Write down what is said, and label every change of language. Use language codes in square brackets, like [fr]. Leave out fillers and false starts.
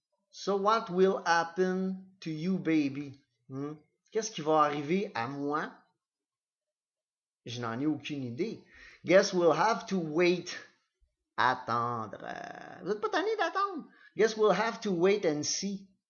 [en] So what will happen to you, baby? [fr] Qu'est-ce qui va arriver à moi? Je n'en ai aucune idée. [en] Guess we'll have to wait. Attendre. [fr] Vous n'êtes pas tanné d'attendre? [en] Guess we'll have to wait and see.